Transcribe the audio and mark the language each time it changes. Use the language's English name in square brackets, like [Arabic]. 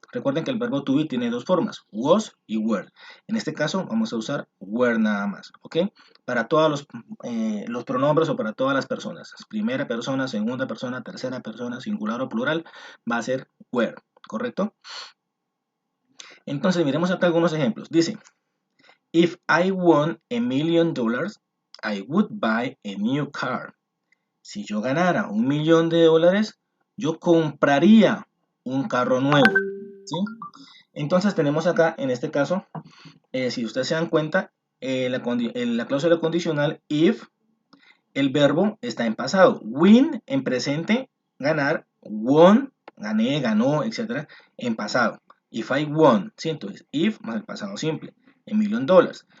[Spanish] Recuerden que el verbo to be tiene dos formas, was y were. En este caso vamos a usar were nada más, ¿ok? Para todos los pronombres o para todas las personas. Primera persona, segunda persona, tercera persona, singular o plural, va a ser were, ¿correcto? Entonces miremos acá algunos ejemplos. Dice, [English] if I won $1,000,000, I would buy a new car. [Spanish] Si yo ganara $1,000,000, yo compraría un carro nuevo, ¿sí? Entonces tenemos acá, en este caso, si ustedes se dan cuenta, en la cláusula condicional if, el verbo está en pasado, win en presente, ganar, won, gané, ganó, etcétera, en pasado. [English] If I won, [Spanish] ¿sí? Entonces if más el pasado simple. $1,000,000.